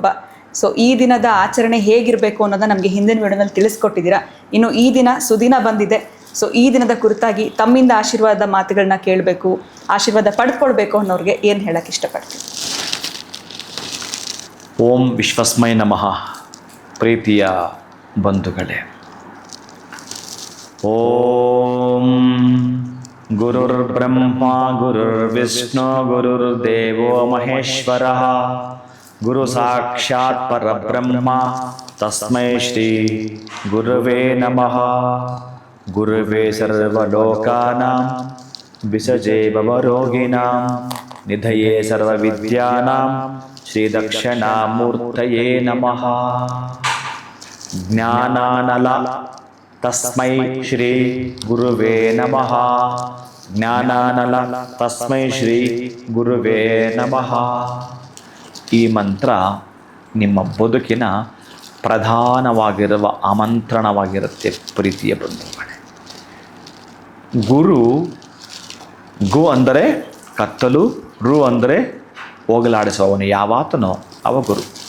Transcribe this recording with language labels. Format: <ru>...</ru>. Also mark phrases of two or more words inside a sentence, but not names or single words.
<kn>ಸೊ ಈ ದಿನದ ಆಚರಣೆ ಹೇಗಿರಬೇಕು ಅನ್ನೋದನ್ನ ನಮಗೆ ಹಿಂದಿನ ವಿಡಿಯೋನಲ್ಲಿ ತಿಳಿಸ್ಕೊಟ್ಟಿದ್ದೀರಾ. ಇನ್ನು ಈ ದಿನ ಸುದಿನ ಬಂದಿದೆ. ಸೊ ಈ ದಿನದ ಕುರಿತಾಗಿ ತಮ್ಮಿಂದ ಆಶೀರ್ವಾದ ಮಾತುಗಳನ್ನ ಕೇಳಬೇಕು, ಆಶೀರ್ವಾದ ಪಡ್ಕೊಳ್ಬೇಕು ಅನ್ನೋರಿಗೆ ಏನು ಹೇಳಕ್ಕೆ ಇಷ್ಟಪಡ್ತೀನಿ?</kn> <sa>ಓಂ ವಿಶ್ವಸ್ಮೈ ನಮಃ.</sa> <kn>ಪ್ರೀತಿಯ ಬಂಧುಗಳೇ,</kn> <sa>ಓಂ ಗುರುರ್ ಬ್ರಹ್ಮ ಗುರುರ್ ವಿಷ್ಣು ಗುರುರ್ ದೇವೋ ಮಹೇಶ್ವರ ಗುರು ಸಾಕ್ಷಾತ್ ಪರಬ್ರಹ್ಮ ತಸ್ಮೈ ಶ್ರೀ ಗುರುವೇ ನಮಃ. ಗುರುವೇ ಸರ್ವಲೋಕಾನಾಂ ವಿಸಜೇ ಭವರೋಗಿಣಾಂ ನಿಧಯೇ ಸರ್ವವಿದ್ಯಾನಾಂ ಶ್ರೀ ದಕ್ಷಿಣಾಮೂರ್ತಯೇ ನಮಃ. ಜ್ಞಾನಾನಲ ತಸ್ಮೈ ಶ್ರೀ ಗುರುವೇ ನಮಃ. ಜ್ಞಾನಾನಲ ತಸ್ಮೈ ಶ್ರೀ ಗುರುವೇ ನಮಃ.</sa> <kn>ಈ ಮಂತ್ರ ನಿಮ್ಮ ಬದುಕಿನ ಪ್ರಧಾನವಾಗಿರುವ ಆಮಂತ್ರಣವಾಗಿರುತ್ತೆ ಪ್ರೀತಿಯ ಬಂಧುಗಳೇ. ಗುರು, ಗು ಅಂದರೆ ಕತ್ತಲು, ರು ಅಂದರೆ ಹೋಗಲಾಡಿಸುವವನು ಯಾವಾತನೋ ಅವ ಗುರು.</kn>